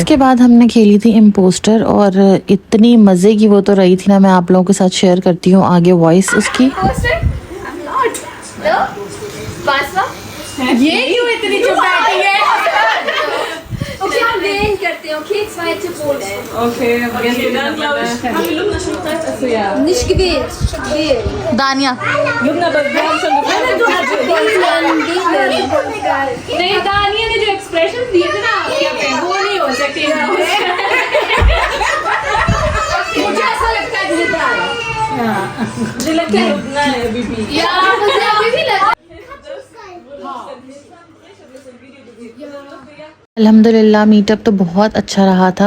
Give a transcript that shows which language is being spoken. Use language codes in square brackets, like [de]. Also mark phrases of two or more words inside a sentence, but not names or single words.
[ur] اس کے بعد ہم نے کھیلی تھی امپوسٹر اور اتنی مزے کی وہ تو رہی تھی نا، میں آپ لوگوں کے ساتھ شیئر کرتی ہوں آگے وائس اس کی. یہ کیوں اتنی چپ بیٹھی ہے? Okay, हम wählen करते हैं. [de] Okay, zweite Pose. Okay, dann glaube ich, haben wir Lubna schon gefragt? Achso, ja. Nicht gewählt. Wählen. दानिया, Lubna, aber wir haben schon gefragt. Du hast wählen. [ur] نہیں، دانیہ نے جو ایکسپریشن دیے تھے نا آپ کے پہ، وہ نہیں ہو سکتے. مجھے ایسا لگتا ہے جتائے. مجھے لگتا ہے لبنیٰ ہے ابھی بھی. یار، مجھے ابھی بھی لگتا ہے. الحمدللہ میٹ اپ تو بہت اچھا رہا تھا.